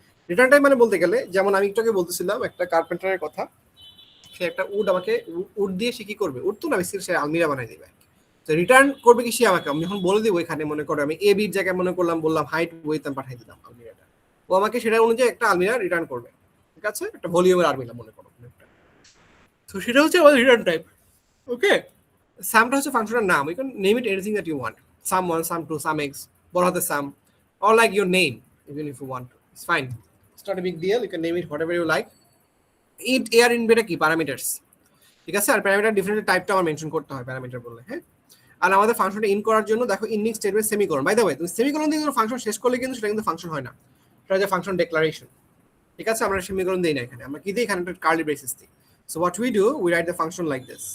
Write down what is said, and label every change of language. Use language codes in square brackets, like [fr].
[bn] Return type মানে বলতে গেলে, যেমন আমি একটু আগে বলতেছিলাম একটা কার্পেন্টারের কথা, সে একটা উড আমাকে উড দিয়ে সে কি করবে, উড তো না বেসিক্যালি সে আলমিরা বানাই দিবে। তো রিটার্ন করবে কি সে আমাকে, আমি যখন বলে দিব এখানে মনে করো আমি এ বির জায়গায় মনে করলাম বললাম হাইট উইথ আমি পাঠিয়ে দিলাম আলমিরাটা, ও আমাকে সেটা অনুযায়ী একটা আলমিরা রিটার্ন করবে, ঠিক আছে, একটা ভলিউমের আলমিরা মনে করো। তো সেটা হচ্ছে আমাদের রিটার্ন টাইপ, ওকে। সামটা হচ্ছে ফাংশনের নাম, [en] you can name it anything that you want, sum 1, sum 2, sum x, [bn] বড় হাতে সাম, [en] or like your name, even if you want to, it's fine, it's not a big deal, you can name it whatever you like. [bn] int air in beta কি parameters, ঠিক আছে। আর parameter different টাইপটা আমার mention করতে হয় parameter বললে। হ্যাঁ, আর আমাদের ফাংশনটা ইন করার জন্য দেখো ending statement semicolon. By the way, তুমি সেমিকোলন দিয়ে কোনো ফাংশন শেষ করলে কিন্তু সেটা কিন্তু ফাংশন হয় না, এটা হচ্ছে ফাংশন ডিক্লারেশন, ঠিক আছে। আমরা সেমিকোলন দেই না এখানে, আমরা কি দিই এখানে, একটা কার্লি ব্রেসেস দিই। [en] So what we do, we write the function like this.